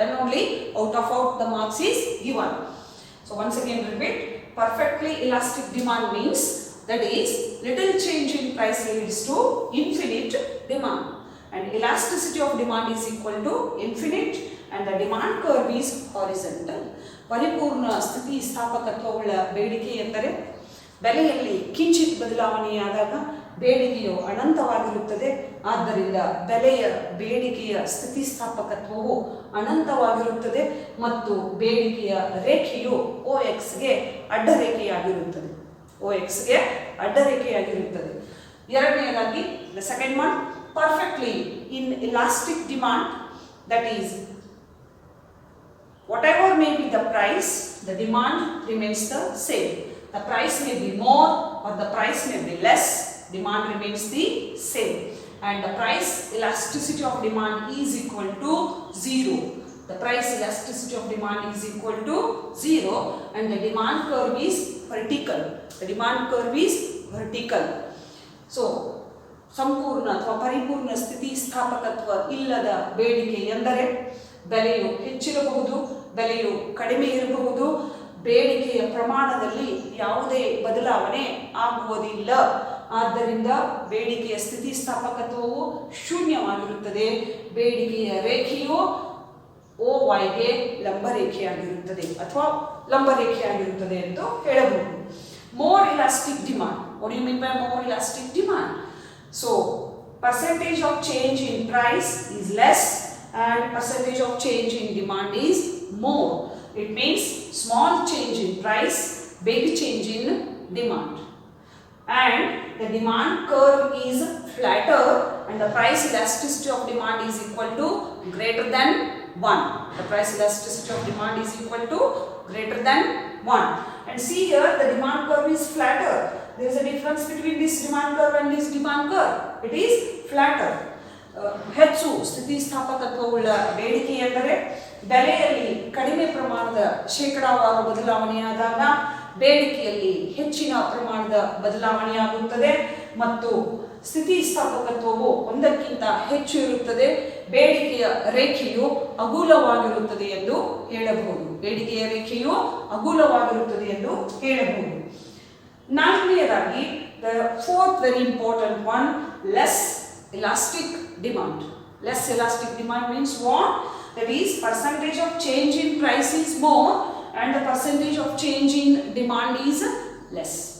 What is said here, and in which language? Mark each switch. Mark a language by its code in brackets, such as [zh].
[en] Then only out the marks is given. So once again repeat. Perfectly elastic demand means that is little change in price leads to infinite demand. And elasticity of demand is equal to infinite and the demand curve is horizontal. [kn] ಪರಿಪೂರ್ಣ ಸ್ಥಿತಿ ಸ್ಥಾಪಕತ್ವವುಳ್ಳ ಬೇಡಿಕೆ ಎಂದರೆ ಬೆಲೆಯಲ್ಲಿ ಕಿಂಚಿತ್ ಬದಲಾವಣೆಯಾದಾಗ ಬೇಡಿಕೆಯು ಅನಂತವಾಗಿರುತ್ತದೆ. ಆದ್ದರಿಂದ ಬೆಲೆಯ ಬೇಡಿಕೆಯ ಸ್ಥಿತಿಸ್ಥಾಪಕತ್ವವು ಅನಂತವಾಗಿರುತ್ತದೆ ಮತ್ತು ಬೇಡಿಕೆಯ ರೇಖೆಯು OXಗೆ ಅಡ್ಡರೇಖೆಯಾಗಿರುತ್ತದೆ. OXಗೆ ಅಡ್ಡರೇಖೆಯಾಗಿರುತ್ತದೆ. ಎರಡನೆಯದಾಗಿ [en] the second one, perfectly in elastic demand, that is whatever may be the price, the demand remains the same. The price may be more or the price may be less, demand remains the same. And the price elasticity of demand is equal to 0. The price elasticity of demand is equal to 0 and the demand curve is vertical. The demand curve is vertical. [kn] So, ಸಂಪೂರ್ಣ ಅಥವಾ ಪರಿಪೂರ್ಣ ಸ್ಥಿತಿಸ್ಥಾಪಕತ್ವ ಇಲ್ಲದ ಬೇಡಿಕೆ ಎಂದರೆ ಬೆಲೆಯು ಹೆಚ್ಚಿರಬಹುದು, ಬೆಲೆಯು ಕಡಿಮೆ ಇರಬಹುದು, ಬೇಡಿಕೆಯ ಪ್ರಮಾಣದಲ್ಲಿ ಯಾವುದೇ ಬದಲಾವಣೆ ಆಗುವುದಿಲ್ಲ. ಆದ್ದರಿಂದ ಬೇಡಿಕೆಯ ಸ್ಥಿತಿಸ್ಥಾಪಕತ್ವವು ಶೂನ್ಯವಾಗಿರುತ್ತದೆ. ಬೇಡಿಕೆಯ ರೇಖೆಯು OYಗೆ ಲಂಬರೇಖೆಯಾಗಿರುತ್ತದೆ ಅಥವಾ ಲಂಬರೇಖೆಯಾಗಿರುತ್ತದೆ ಎಂದು ಹೇಳಬಹುದು. [en] More elastic demand. What do you mean by more elastic demand? So, percentage of change in price is less and percentage of change in demand is more. It means small change in price, big change in demand. and the demand curve is flatter and the price elasticity of demand is equal to greater than 1. The price elasticity of demand is equal to greater than 1. And see here the demand curve is flatter. There is a difference between this demand curve and this demand curve. It is flatter. [kn] ಹೆಚ್ಚು ಸ್ಥಿತಿಸ್ಥಾಪಕತ್ವವುಳ್ಳ ಬೇಡಿಕೆ ಎಂದರೆ ಬೆಲೆಯಲ್ಲಿ ಕಡಿಮೆ ಪ್ರಮಾಣದ ಶೇಕಡಾವಾರು ಬದಲಾವಣೆಯಾದಾಗ ಬೇಡಿಕೆಯಲ್ಲಿ ಹೆಚ್ಚಿನ ಪ್ರಮಾಣದ ಬದಲಾವಣೆಯಾಗುತ್ತದೆ ಮತ್ತು ಸ್ಥಿತಿಸ್ಥಾಪಕತ್ವವು ಒಂದಕ್ಕಿಂತ ಹೆಚ್ಚು ಇರುತ್ತದೆ. ಬೇಡಿಕೆಯ ರೇಖೆಯು ಅಗೂಲವಾಗಿರುತ್ತದೆ ಎಂದು ಹೇಳಬಹುದು. ಬೇಡಿಕೆಯ ರೇಖೆಯು ಅಗೂಲವಾಗಿರುತ್ತದೆ ಎಂದು ಹೇಳಬಹುದು. ನಾಲ್ಕನೆಯದಾಗಿ [en] the fourth very important one, less elastic demand. Less elastic demand means what? That is percentage of change in price is more and the percentage of change in demand is less.